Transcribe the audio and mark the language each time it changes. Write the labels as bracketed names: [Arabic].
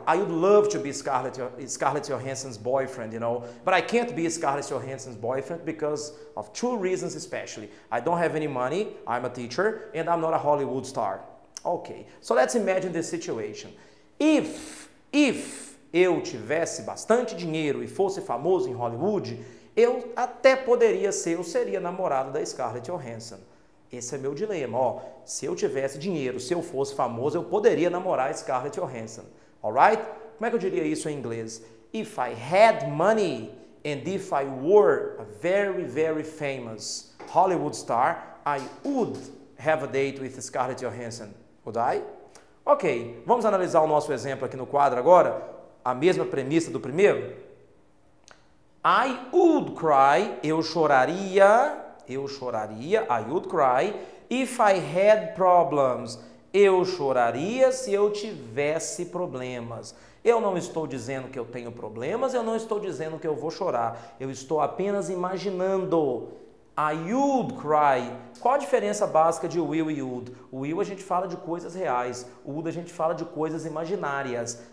[English] I would love to be Scarlett Johansson's boyfriend, you know, but I can't be Scarlett Johansson's boyfriend because of two reasons especially. I don't have any money, I'm a teacher, and I'm not a Hollywood star. Okay. So let's imagine this situation. If [Portuguese] eu tivesse bastante dinheiro e fosse famoso em Hollywood, eu até poderia ser, eu seria namorado da Scarlett Johansson. Esse é meu dilema, ó. Se eu tivesse dinheiro, se eu fosse famoso, eu poderia namorar a Scarlett Johansson. [English] Alright? [Portuguese] Como é que eu diria isso em inglês? [English] If I had money and if I were a very, very famous Hollywood star, I would have a date with Scarlett Johansson. Would I? [Portuguese] Ok, vamos analisar o nosso exemplo aqui no quadro agora. A mesma premissa do primeiro. [English] I would cry, [Portuguese] eu choraria, [English] I would cry, if I had problems. [Portuguese] Eu choraria se eu tivesse problemas. Eu não estou dizendo que eu tenho problemas, eu não estou dizendo que eu vou chorar. Eu estou apenas imaginando. [English] I would cry. [Portuguese] Qual a diferença básica de will e would? O will a gente fala de coisas reais, o would a gente fala de coisas imaginárias.